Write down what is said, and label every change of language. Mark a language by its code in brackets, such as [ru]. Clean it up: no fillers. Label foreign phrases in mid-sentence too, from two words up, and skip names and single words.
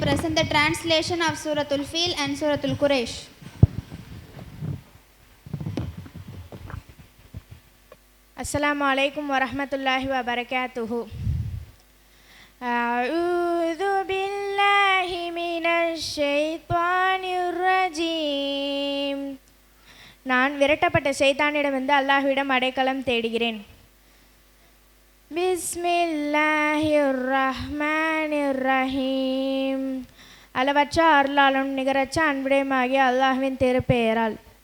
[en] present the translation of Suratul Fil and Suratul Quraysh. [ar] السلام عليكم ورحمة الله وبركاته. أعوذ بالله من الشيطان الرجيم. [ta] நான் விரட்டப்பட்ட ஷைத்தானிடமிருந்து அல்லாஹ்விடம் அடைக்கலம் தேடுகிறேன். [ar] بسم الله الرحمن الرحيم. [ta] அளவற்ற அருளாலும் நிகரற்ற அன்புடையமாகிய அல்லாஹ்வின் திருப்பெயரால்.